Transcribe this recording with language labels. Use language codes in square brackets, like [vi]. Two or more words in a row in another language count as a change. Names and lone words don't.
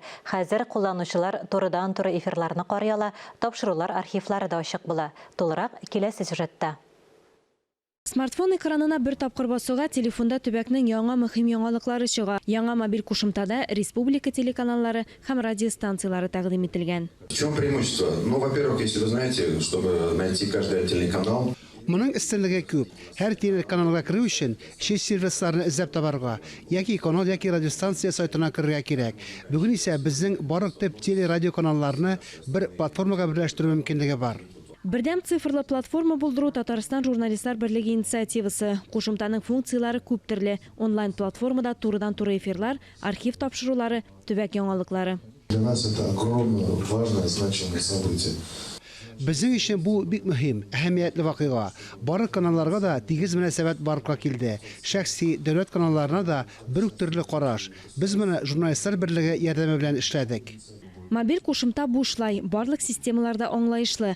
[tt] Хәзер кулланучылар турыдан-туры эфирларны карый ала, тапшырулар архивлары да ачык була. Тулырак киләсе сюжетта. Смартфон экранына бер тапкыр басуга телефонда төбәкнең яңа мөһим яңалыклары чыга. Яңа мобиль кушымтада республика телеканаллары һәм радиостанциялары тәкъдим ителгән. [ru] В чем преимущество? Ну, во-первых, если вы знаете, чтобы найти каждый отдельный канал. [tt] Моның өстенлеге күп. Һәр телеканалга кирү өчен шеш сервисларны эзләп табарга, яки канал, яки радиостанция сайтына кирергә кирәк. Бүген исә безнең барлык төп телерадиоканалларны бер платформага берләштерү мөмкинлеге бар. Бердәм цифрлы платформа булдыру Татарстан журналистлар берлеге инициативасы. Кушымтаның функциялары күп төрле. Онлайн платформада турыдан-туры эфирлар, архив тапшырулары, төбәк яңалыклары. [ru] Для нас это огромное, важное, значимое событие. [tt] Безнең өчен бу бик мөһим, әһәмиятле вакыйга. Барлык каналларга да тигез мөнәсәбәт барлыкка килде. Шәхси дәүләт каналларына да бер үк төрле караш. Без моны журналистлар берлеге ярдәме белән эшләдек. Мобиль кушымта бушлай, барлык системаларда аңлаешлы.